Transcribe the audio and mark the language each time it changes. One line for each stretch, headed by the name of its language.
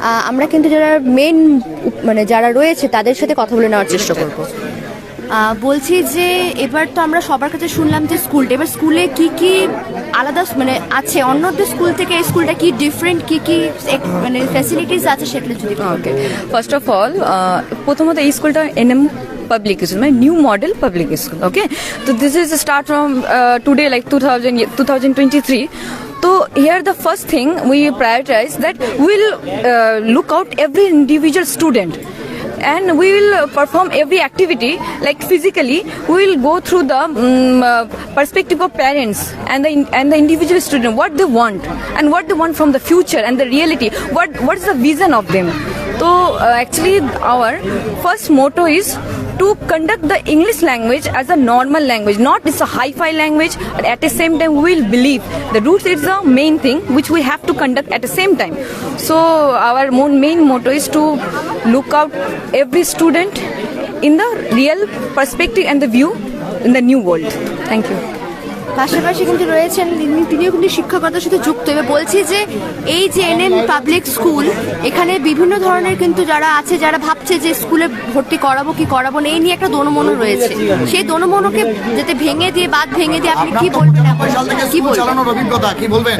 Bangla: আমরা কিন্তু যারা মেন মানে যারা রয়েছে তাদের সাথে কথা বলে নেওয়ার চেষ্টা করব। বলছি যে এবার তো আমরা সবার কাছে শুনলাম যে স্কুলটা, এবার স্কুলে কি কি আলাদা মানে আছে অন্যদের স্কুল থেকে, এই স্কুলটা কি ডিফারেন্ট, কি কি মানে ফ্যাসিলিটিস আছে সেগুলো যদি।
English: okay, first of all
Bangla: প্রথমত এই স্কুলটা
English: NM public school, my new model public school. Okay, so this is a start from today, like 2023. So here the first thing we prioritize that we'll look out every individual student. and we will perform every activity like physically. We will go through the perspective of parents and the individual student, what they want and what they want from the future and the reality. What is the vision of them? So actually our first motto is to conduct the English language as a normal language, not it's a hi-fi language, but at the same time we will believe the roots is the main thing which we have to conduct at the same time. So our main motto is to look out every student in the real perspective and the view in the new world. Thank you.
Bangla: পাশাপাশি কিন্তু রয়েছেন তিনিও কিন্তু শিক্ষকতার সাথে যুক্ত। এবার বলছি যে এই যে এনএম পাবলিক স্কুল, এখানে বিভিন্ন ধরনের কিন্তু যারা আছে, যারা ভাবছে যে স্কুলে ভর্তি করাবো কি করাবো না, এই নিয়ে একটা দোনমনো রয়েছে। সেই দোনমনোকে যাতে ভেঙে দিয়ে আপনি কি বলবেন, কি বলবেন?